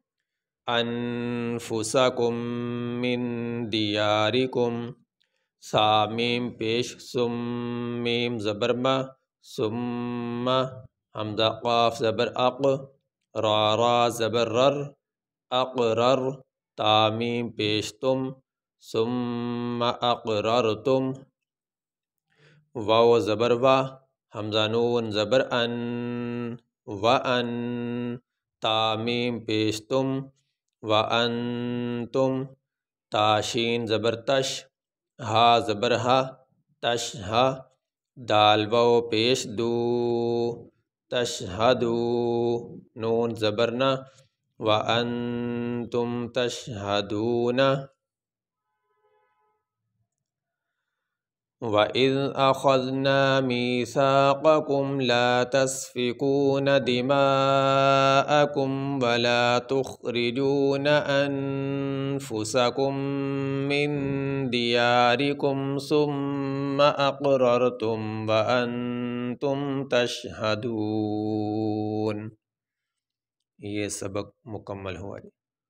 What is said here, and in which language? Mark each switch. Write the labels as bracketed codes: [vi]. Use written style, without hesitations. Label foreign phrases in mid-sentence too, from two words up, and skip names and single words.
[ar] انفسکم من دیارکم سا میم پیش سم میم زبر ما ثم حمزہ قاف زبر اق را زبر رر اقرر تا میم پیش تم ثم اقررتم واو زبر وا حمزہ نون زبر ان وَأَن تا میم پیش تم وَأَنْتُمْ تا شین زبر تش ہا زبر ہا تش ہا دال واو پیش دو تشہدو نون زبرنا وَأَنْتُمْ تَشْهَدُونَ وَإِذْ أَخَذْنَا مِيثَاقَكُمْ لَا تَسْفِكُونَ دِمَاءَكُمْ وَلَا تُخْرِجُونَ أَنفُسَكُمْ مِنْ دِيَارِكُمْ ثُمَّ أَقْرَرْتُمْ وَأَنْتُمْ تَشْهَدُونَ [ur] یہ سبق مکمل ہوا جی.